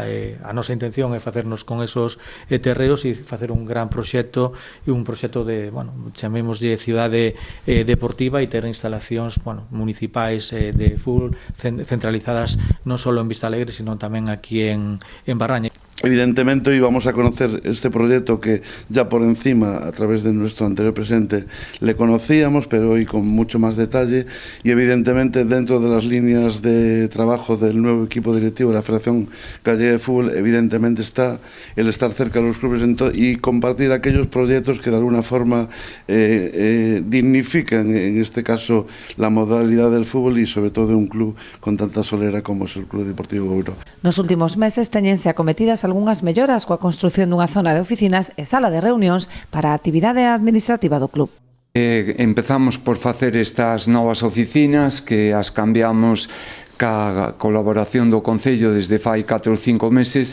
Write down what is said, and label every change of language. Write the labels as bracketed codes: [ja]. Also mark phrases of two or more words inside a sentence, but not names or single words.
[gl] A nosa intención é facernos con esos terreos e facer un gran proxecto, e un proxecto de, chamémoslle cidade deportiva, e ter instalacións municipais de fútbol centralizadas non só en Vista Alegre, sino tamén aquí en Barraña. [es] Evidentemente hoy vamos a conocer este proyecto que ya por encima, a través de nuestro anterior presidente, le conocíamos, pero hoy con mucho más detalle, y evidentemente dentro de las líneas de trabajo del nuevo equipo directivo de la Federación Gallega de Fútbol, evidentemente está el estar cerca de los clubes y compartir aquellos proyectos que de alguna forma dignifican, en este caso, la modalidad del fútbol y sobre todo de un club con tanta solera como es el Club Deportivo Boiro. [gl] Nos últimos meses teñense acometidas algunhas melloras coa construción dunha zona de oficinas e sala de reunións para a actividade administrativa do club. Empezamos por facer estas novas oficinas que as cambiamos ca colaboración do Concello desde fai 4 ou 5 meses.